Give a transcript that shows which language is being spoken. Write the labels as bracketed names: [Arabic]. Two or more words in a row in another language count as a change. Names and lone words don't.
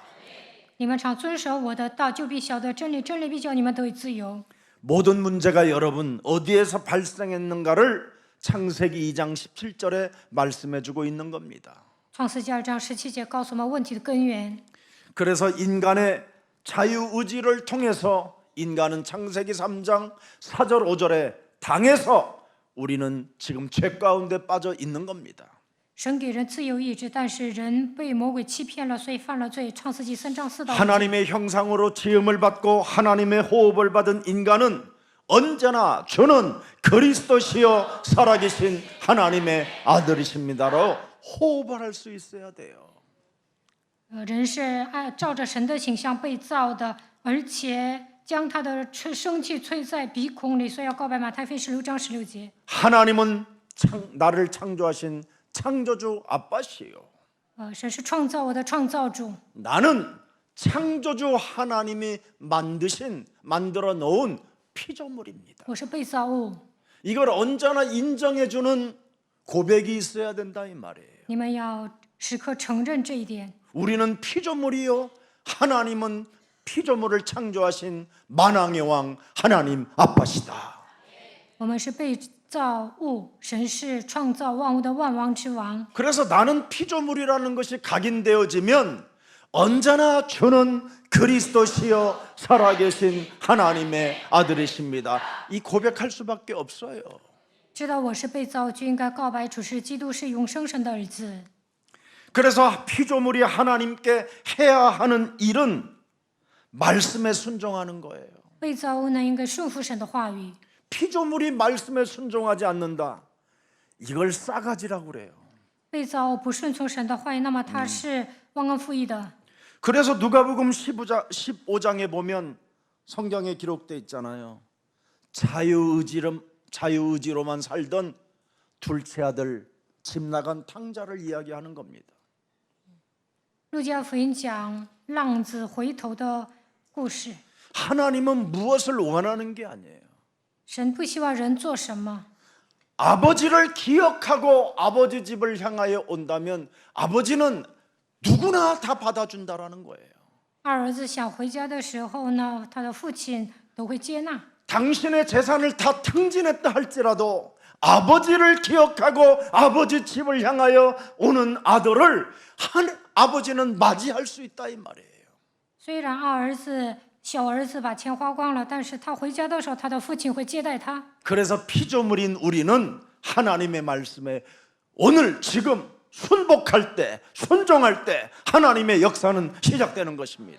[Chinese] 你们常遵守我的道，就必晓得真理，真理必叫你们得以自由。 [Korean] 모든 문제가 여러분 어디에서 발생했는가를 창세기 2장 17절에 말씀해 주고 있는 겁니다. [Chinese] 创世纪2章17节告诉我们问题的根源。 [Korean] 그래서 인간의 자유의지를 통해서 인간은 창세기 3장 4절 5절에 당해서 우리는 지금 죄 가운데 빠져 있는 겁니다. [Chinese] 神给人自由意志，但是人被魔鬼欺骗了，所以犯了罪。创世纪3章4到5节。 [Korean] 하나님의 형상으로 지음을 받고 하나님의 호흡을 받은 인간은 언제나 저는 그리스도시요 살아계신 하나님의 아들이십니다로 호흡을 할 수 있어야 돼요. [Chinese] 人是照着神的形象被造的，而且将他的生气吹在鼻孔里，所以要告白马太福音16章16节。 [Korean] 하나님은 나를 창조하신 창조주 아빠시요. [Chinese] 神是创造我的创造主， [Korean] 나는 창조주 하나님이 만들어 놓은 피조물입니다. [Chinese] 我是被造物。 [Korean] 이걸 언제나 인정해주는 고백이 있어야 된다 이 말이에요. [Chinese] 你们要时刻承认这一点。 [Korean] 우리는 피조물이요 하나님은 피조물을 창조하신 만왕의 왕 하나님 아빠시다. [Chinese] 我们是被造物，神是创造万物的万王之王。 [Korean] 그래서 나는 피조물이라는 것이 각인되어지면 언제나 저는 그리스도시요 살아계신 하나님의 아들이십니다. 이 고백할 수밖에 없어요. [Chinese] 知道我是被造，就应该告白主是基督，是永生神的儿子。 [Korean] 그래서 피조물이 하나님께 해야 하는 일은 말씀에 순종하는 거예요. [Chinese] 被造物呢，应该顺服神的话语。 [Korean] 피조물이 말씀에 순종하지 않는다. 이걸 싸가지라고 그래요. [Chinese] 被造物不顺从神的话语，那么他是忘恩负义的。 [Korean] 그래서 누가복음 15장에 보면 성경에 기록돼 있잖아요. 자유의지로만 살던 둘째 아들 집 나간 탕자를 이야기하는 겁니다. [Chinese] 路加福音讲浪子回头的故事。 [Korean] 하나님은 무엇을 원하는 게 아니에요. [Chinese] 神不希望人做什么， [Korean] 아버지를 기억하고 아버지 집을 향하여 온다면 아버지는 누구나 다 받아준다라는 거예요. [Chinese] 二儿子想回家的时候呢，他的父亲都会接纳。 [Korean] 당신의 재산을 다 승진했다 할지라도 아버지를 기억하고 아버지 집을 향하여 오는 아들을 아버지는 맞이할 수 있다 이 말이에요. [Chinese] 虽然小儿子把钱花光了，但是他回家的时候，他的父亲会接待他。 [Korean] 그래서 피조물인 우리는 하나님의 말씀에 오늘 지금 순복할 때, 순종할 때 하나님의 역사는 시작되는 것입니다.